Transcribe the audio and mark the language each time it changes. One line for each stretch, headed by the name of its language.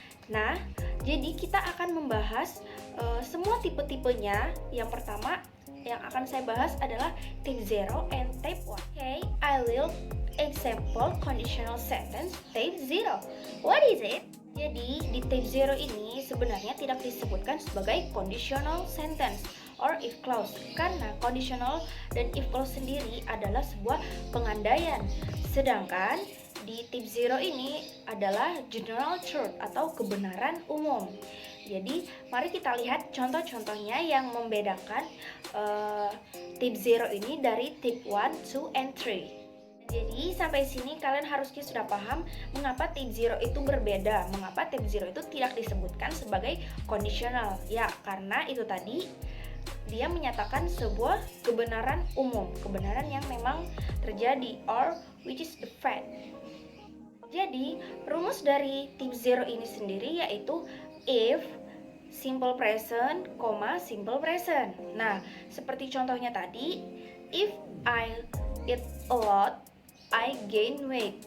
Indonesian: Nah, jadi kita akan membahas semua tipe-tipenya. Yang pertama yang akan saya bahas adalah type 0 and type 1.
English: Okay, I will example conditional sentence type 0. What is it?
Indonesian: Jadi di type 0 ini sebenarnya tidak disebutkan sebagai
English: conditional sentence or if clause
Indonesian: karena conditional dan if clause sendiri adalah sebuah pengandaian. Sedangkan di type 0 ini adalah general truth atau kebenaran umum. Jadi mari kita lihat contoh-contohnya yang membedakan type 0 ini dari type 1, 2, and 3. Jadi sampai sini kalian harusnya sudah paham mengapa type 0 itu berbeda, mengapa type 0 itu tidak disebutkan sebagai conditional. Ya, karena itu tadi dia menyatakan sebuah kebenaran umum, kebenaran yang memang terjadi
English: or which is the fact.
Indonesian: Jadi, rumus dari type 0 ini sendiri yaitu
English: if simple present, simple present.
Indonesian: Nah, seperti contohnya tadi,
English: if I eat a lot, I gain weight.